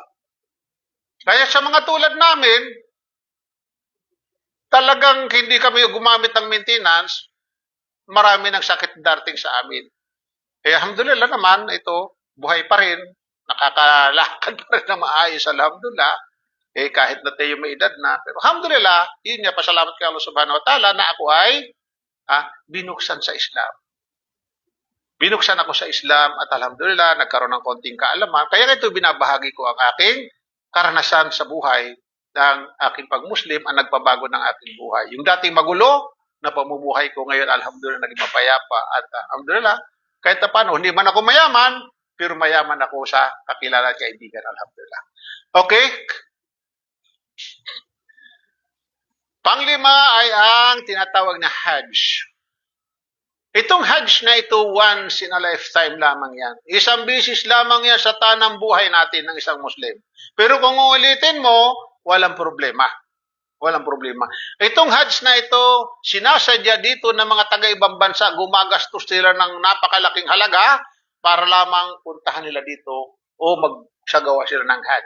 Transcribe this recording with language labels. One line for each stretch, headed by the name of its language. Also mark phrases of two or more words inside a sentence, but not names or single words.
Filipino: Kaya sa mga tulad namin, talagang hindi kami gumamit ng maintenance, marami ng sakit darating sa amin. Alhamdulillah naman, ito, buhay pa rin, nakakalakad pa rin na maayos, alhamdulillah. Kahit na tayo may edad na, pero alhamdulillah, yun nga, pasalamat kay Allah
Arabic: subhanahu wa ta'ala
Filipino: na ako ay binuksan sa Islam. Binuksan ako sa Islam at alhamdulillah, nagkaroon ng konting kaalaman. Kaya ito binabahagi ko ang aking karanasan sa buhay ng aking pag-Muslim ang nagpabago ng aking buhay. Yung dating magulo na pamumuhay ko ngayon, alhamdulillah, naging mapayapa. At alhamdulillah, kahit na paano, hindi man ako mayaman, pero mayaman ako sa kakilala at kaibigan, alhamdulillah. Okay? Panglima ay ang tinatawag na Hajj. Itong Hajj na ito,
English: once in a lifetime
Filipino: lamang yan. Isang bisis lamang yan sa tanang buhay natin ng isang Muslim. Pero kung uulitin mo, walang problema. Walang problema. Itong Hajj na ito, sinasadya dito ng mga taga-ibang bansa, gumagastos sila ng napakalaking halaga para lamang puntahan nila dito o magsagawa sila ng Hajj.